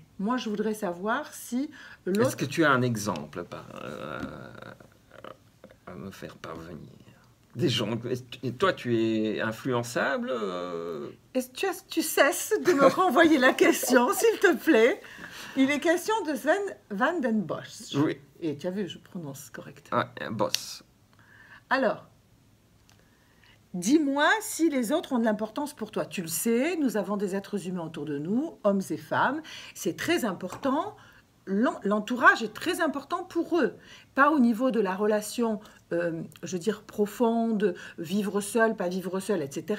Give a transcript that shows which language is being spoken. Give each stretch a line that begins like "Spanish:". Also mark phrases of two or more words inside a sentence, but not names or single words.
French: Moi, je voudrais savoir si est-ce l'autre... que tu as un exemple à me faire parvenir? Des gens. Et toi, tu es influençable Est-ce que tu cesses de me renvoyer la question, s'il te plaît? Il est question de Sven van den Bosch. Oui. Et tu as vu, je prononce correct. Ouais, un boss. Alors, dis-moi si les autres ont de l'importance pour toi. Tu le sais, nous avons des êtres humains autour de nous, hommes et femmes. C'est très important. L'entourage est très important pour eux. Pas au niveau de la relation, je veux dire, profonde, vivre seul, pas vivre seul, etc.